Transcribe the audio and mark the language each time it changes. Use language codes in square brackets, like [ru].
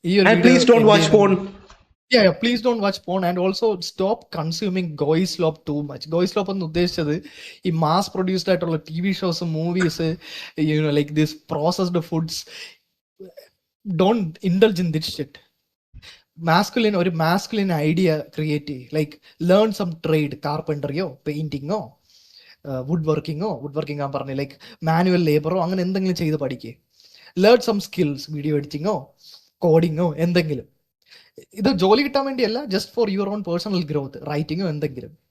[en] and please don't watch porn. Yeah, please don't watch porn, and also stop consuming goy slop too much. [ml] Goy slop എന്ന് ഉദ്ദേശിച്ചത് ഈ mass produced ആയിട്ടുള്ള TV shows, movies, like this processed foods. [en] Don't indulge in this shit. [ml] ഒരു masculine idea create ചെയ്യ്. [en] like learn some trade, [ml] കാർപ്പൻറ്ററിയോ പെയിന്റിങ്ങോ would working ഞാൻ പറഞ്ഞു, like manual ലേബറോ അങ്ങനെ എന്തെങ്കിലും ചെയ്ത് പഠിക്കുക. [en] learn some skills, [ml] വീഡിയോ എഡിറ്റിങ്ങോ കോഡിങ്ങോ എന്തെങ്കിലും. ഇത് ജോലി കിട്ടാൻ വേണ്ടിയല്ല, [en] just for your own personal growth, [ml] റൈറ്റിങ്ങോ എന്തെങ്കിലും,